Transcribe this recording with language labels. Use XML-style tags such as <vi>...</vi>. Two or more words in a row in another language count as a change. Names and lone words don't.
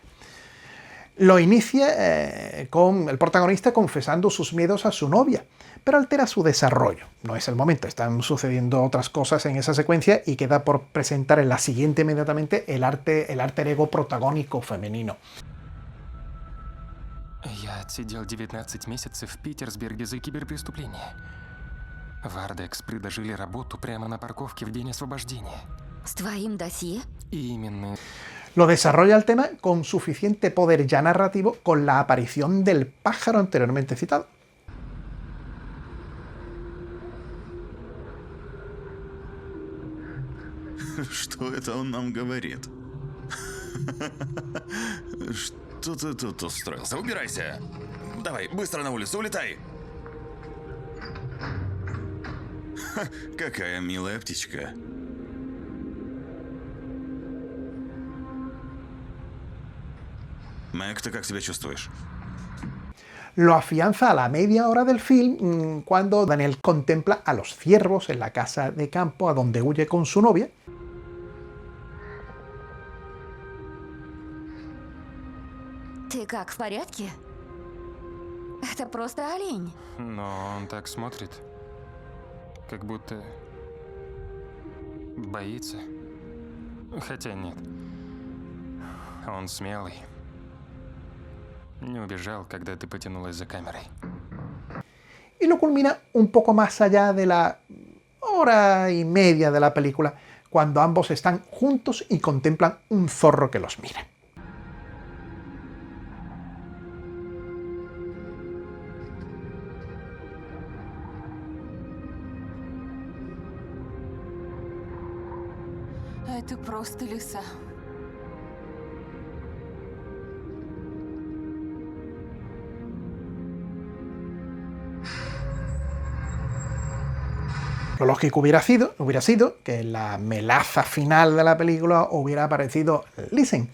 <es>Lo inicia con el protagonista confesando sus miedos a su novia, pero altera su desarrollo. No es el momento, están sucediendo otras cosas en esa secuencia y queda por presentar en la siguiente inmediatamente el alter ego protagónico femenino.</es> <ru>Я отсидел 19 месяцев в Питерсберге за киберпреступление. В Ардекс предложили работу прямо на парковке в день освобождения. С твоим досье? Именно.</ru> <es>Lo desarrolla el tema con suficiente poder ya narrativo con la aparición del pájaro anteriormente citado.</es> <ru>Что это он нам говорит? Что ты тут устроился? Убирайся! Давай, быстро на улицу, улетай! Какая милая птичка. Мэг, ты как себя чувствуешь?</ru> <es>Lo afianza a la media hora del film cuando Daniel contempla a los ciervos en la casa de campo a donde huye con su novia.</es> <ru>Ты как, в порядке? Это просто олень. Но он так смотрит, как будто боится. Хотя нет. Он смелый. Не убежал, когда ты потянулась за камерой.</ru> <es>Y lo culmina un poco más allá de la hora y media de la película, cuando ambos están juntos y contemplan un zorro que los mira.</es> <ru>Это просто леса.</ru> <es>Lo lógico hubiera sido que en la melaza final de la película hubiera aparecido Listen.</es>